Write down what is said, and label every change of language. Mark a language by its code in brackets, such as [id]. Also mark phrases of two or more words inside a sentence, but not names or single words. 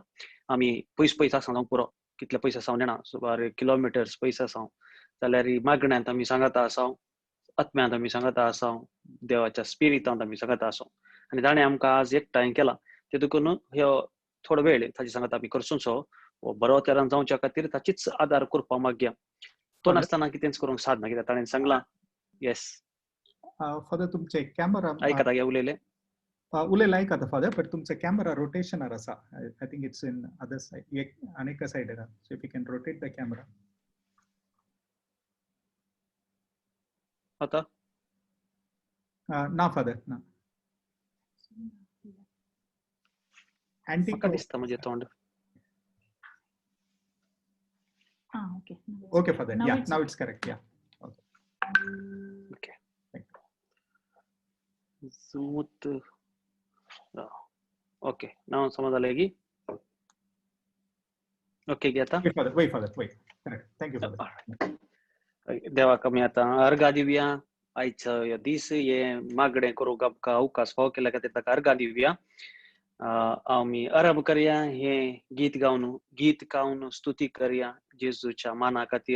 [kok] आमी पयस आसां पुरो कितले पयस आसां नेना सुमार किलोमिटर्स पयस आसां जाल्यार ही मागण्यांत आमी सांगता आसां आत्म्यांत आमी सांगता आसां देवाच्या स्पिरिटांत आमी सांगता आसां आनी ताणें आमकां आज एकठांय केलां तेतून ह्यो थोडो वेळ ताची सांगता आमी करचोसो बरो तरान जावच्या खातीर ताचीच आदार करपा मागया. तो नासतना कितेंच करूंक साधना कित्याक ताणें सांगलां. येस फादर तुमचे कॅमेरा आयकता गे उलयले उलयला आयकता फादर बट तुमचे कॅमेरा रोटेशनार आसा. [en] I think it's in other side [kok] एक आनीक साइडीर [en] so if you can rotate the camera. [kok] आता ना फादर ना अँटी म्हाका दिसता म्हणजे तोंड Okay. [en] okay Father yeah now it's correct yeah ओके जूत ओके नाव समजलं की ओके गे आता वय Father correct thank you Father. [kok] देवाक आमी आतां अर्घा दिवया. आयचो दीस हे मागणें करूंक आमकां अवकाश फावो केल्या खातीर ताका अर्घा दिवया. आमी आरंभ करया हे गीत गावन स्तुती करया जेजूच्या माना खातीर.